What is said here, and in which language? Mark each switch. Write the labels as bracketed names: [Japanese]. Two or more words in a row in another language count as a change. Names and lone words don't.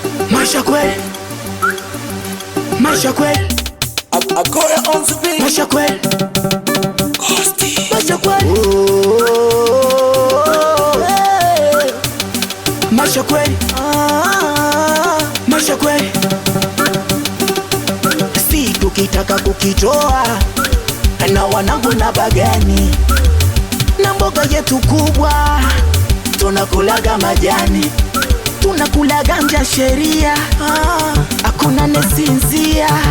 [Swahili] Maisha kweli. Maisha kweli. [English] A-, Agoya on the beat. [Swahili] Maisha kweli. Maisha kweli. Maisha kweli. Maisha kweli. Si tukitaka kukitoa, na wanangu na bagani, na mboga yetu kubwa, tunakulaga majani, tunakulaga nje ya sheria, hakuna nesinzia.